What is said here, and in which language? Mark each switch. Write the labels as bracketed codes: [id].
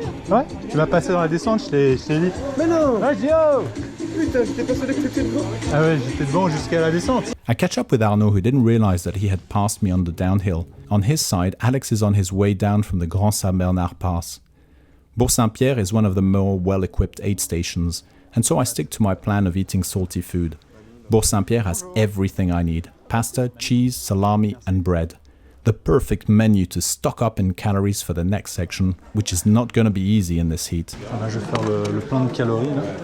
[fr] Ouais, tu m'as passé dans la descente, je t'ai dit. Mais non! Ouais, Gio! Putain, j'étais persuadé que t'étais devant. Ah ouais, j'étais devant jusqu'à la descente. [en] I catch up with Arnaud, who didn't realize that he had passed me on the downhill. On his side, Alex is on his way down from the Grand St Bernard pass. Bourg-Saint-Pierre is one of the more well-equipped aid stations, and so I stick to my plan of eating salty food. Bourg-Saint-Pierre has everything I need: pasta, cheese, salami and bread. The perfect menu to stock up in calories for the next section, which is not going to be easy in this heat. [fr] Là, je vais faire le plein de calories là.